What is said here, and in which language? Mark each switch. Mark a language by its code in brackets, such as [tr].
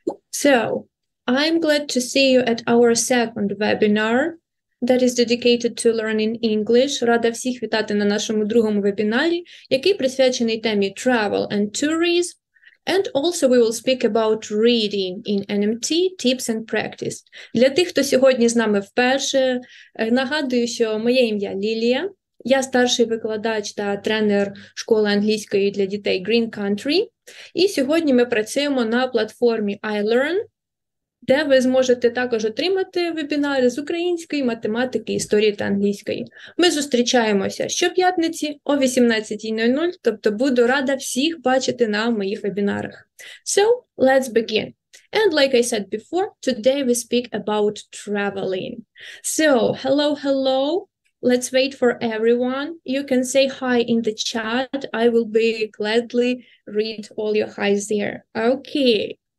[en] So, I'm glad to see you at our second webinar that is dedicated to learning English. [uk] Рада всіх вітати на нашому другому вебінарі, який присвячений темі Travel and Tourism. And also we will speak about reading in NMT, tips and practice. Для тих, хто сьогодні з нами вперше, нагадую, що моє ім'я Лілія. Я старший викладач та тренер школи англійської для дітей Green Country. І сьогодні ми працюємо на платформі iLearn, де ви зможете також отримати вебінари з української, математики, історії та англійської. Ми зустрічаємося щоп'ятниці о 18:00, тобто буду рада всіх бачити на моїх вебінарах. [en] So, let's begin. And like I said before, today we speak about traveling. So, hello. Let's wait for everyone. You can say hi in the chat. I will be gladly read all your highs there. Okay.